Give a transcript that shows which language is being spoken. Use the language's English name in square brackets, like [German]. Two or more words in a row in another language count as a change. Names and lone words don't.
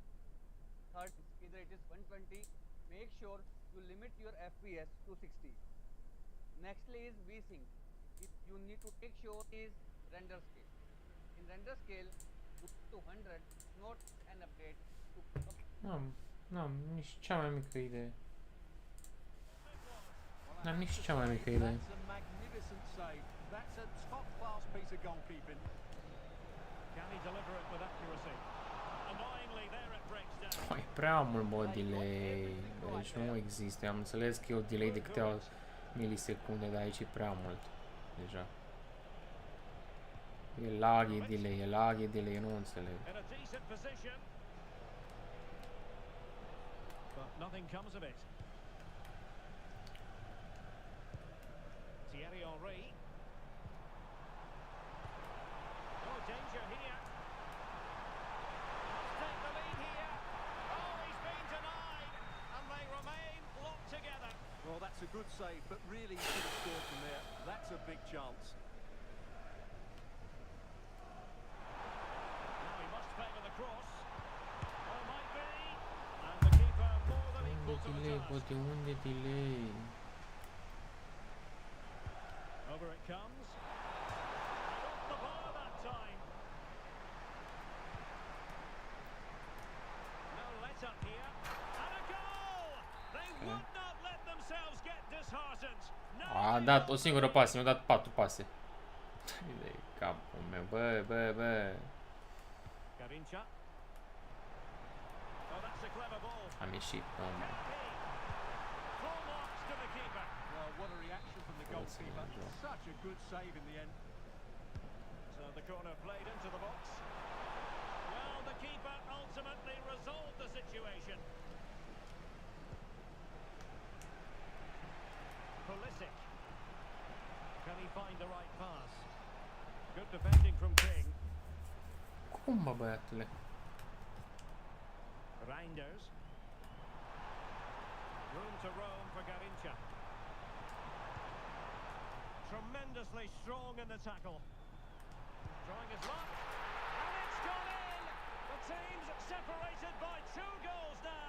[English] Third, either it is 120. Make sure you limit your FPS to 60. Nextly is VSync. You need to take sure is render scale. In render scale, go to 100. Not an update to. [Romanian] N-am nici cea mai mică idee. N-am nici cea mai mică idee. [English] That's a magnificent save. That's a top class piece of goalkeeping. Can he deliver it with accuracy? Annoyingly there it breaks down. [Romanian] E prea mult, bă, delay. Deci nu există. Am înțeles că e o delay de câteva milisecunde, dar aici e prea mult. Deja. E lag, e delay, eu nu înțeleg. [English] In a decent position. But nothing comes of it. Thierry Henry. Oh, danger here. Take the lead here. Oh, he's been denied. And they remain locked together. Well, that's a good save, but really he should have scored from there. That's a big chance. Now he must favour the cross. Oh, might be. And the keeper more than equal to the [Romanian] Delay, bă, [English] task. [Romanian] de unde delay? [English] Over it comes. And off the bar that time. No let up here. And a goal! They would not let themselves get disheartened. No. [Romanian] A dat o singură pasă, mi-a dat 4 pase. De capul meu, bă. [English] Garincha. Oh, that's a clever ball. [Romanian] Am ieșit, domnule. [English] Full marks to the keeper. Well, what a reaction from the goalkeeper. Such a good save in the end. So the corner played into the box. Well, the keeper ultimately resolved the situation. Pulisic. Can he find the right pass? Good defending from King. [Romanian] Cum, mă, băiatule? [English] Reinders. Room to roam for Garincha. Tremendously strong in the tackle. Trying his luck. And it's gone in! The team's separated by 2 goals now.